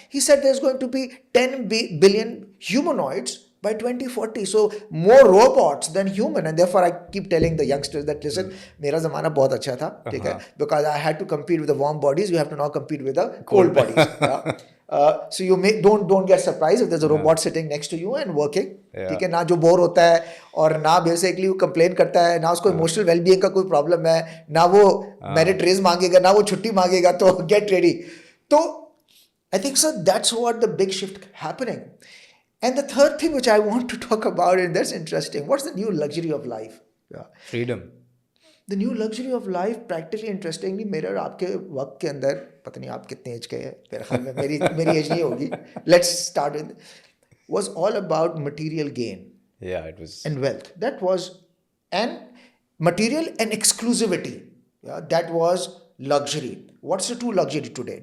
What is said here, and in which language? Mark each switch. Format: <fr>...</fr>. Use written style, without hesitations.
<en>He said there's going to be 10 billion humanoids by 2040. So more robots than human. And therefore I keep telling the youngsters that listen,</en> <ur>mera zamana bahut acha tha, theek hai,</ur> <en>because I had to compete with the warm bodies. You have to now compete with the cold bodies. So you don't get surprised if there's a robot sitting next to you and working.</en> <ur>ٹھیک ہے. نہ جو bore ہوتا ہے اور نہ basically وہ complain کرتا ہے, نہ اس کو ایموشنل ویل بینگ کا کوئی پرابلم ہے, نہ وہ میرٹ ریز مانگے گا, نہ وہ چھٹی مانگے گا.</ur> <en>تو get ready. تو I think so that's what the big shift happening. And the third thing which I want to talk about, and that's interesting, what's the new luxury of life? Freedom. The new luxury of life, practically interestingly,</en> <ur>میرے اور آپ کے وقت کے اندر, پتہ نہیں آپ کتنے ایج کے ہیں, میرے خیال میں میری ایج نہیں ہوگی,</ur> <en>let's start with, was all about material gain. Yeah, it was. And wealth. That was, and material and exclusivity. That was luxury. What's the true luxury today?</en>